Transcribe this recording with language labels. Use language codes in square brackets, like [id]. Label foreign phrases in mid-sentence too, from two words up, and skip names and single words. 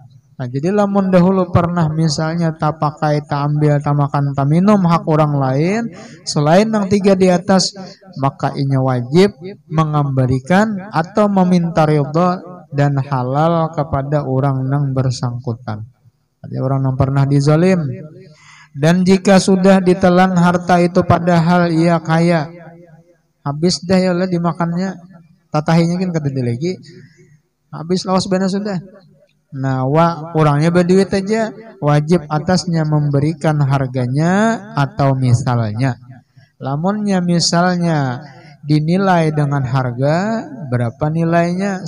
[bjn] Nah, jadi lamun dahulu pernah misalnya tak pakai, tak ambil, tak makan, tak minum hak orang lain selain yang 3 di atas, maka inya wajib mengembalikan atau meminta ridha dan halal kepada orang yang bersangkutan. [id] Jadi orang yang pernah dizalim. [bjn] Dan jika sudah ditelan harta itu padahal ia kaya, habis dah ya lah dimakannya, tatahinya kan kata lagi, habis lawas benar sudah. [id] Nah, orangnya berduit aja, wajib atasnya memberikan harganya atau misalnya. [bjn] Lamunnya misalnya dinilai dengan harga, berapa nilainya?